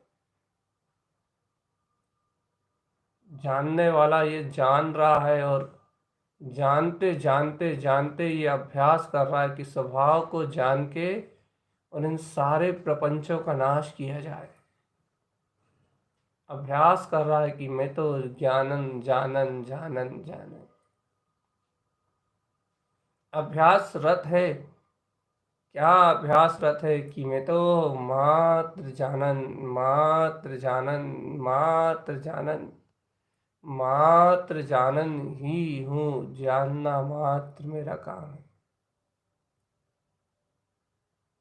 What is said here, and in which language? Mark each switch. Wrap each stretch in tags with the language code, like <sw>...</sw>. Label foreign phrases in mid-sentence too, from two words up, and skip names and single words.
<hi>जानने वाला ये जान रहा है और जानते जानते जानते ये अभ्यास कर रहा है कि स्वभाव को जान के और इन सारे प्रपंचों का नाश किया जाए। अभ्यास कर रहा है कि मैं तो ज्ञानन जानन जानन जानन। अभ्यासरत है। क्या अभ्यासरत है कि मैं तो मात्र जानन मात्र जानन मात्र जानन मात्र जानन ही हूँ। जानना मात्र मेरा काम है।</hi>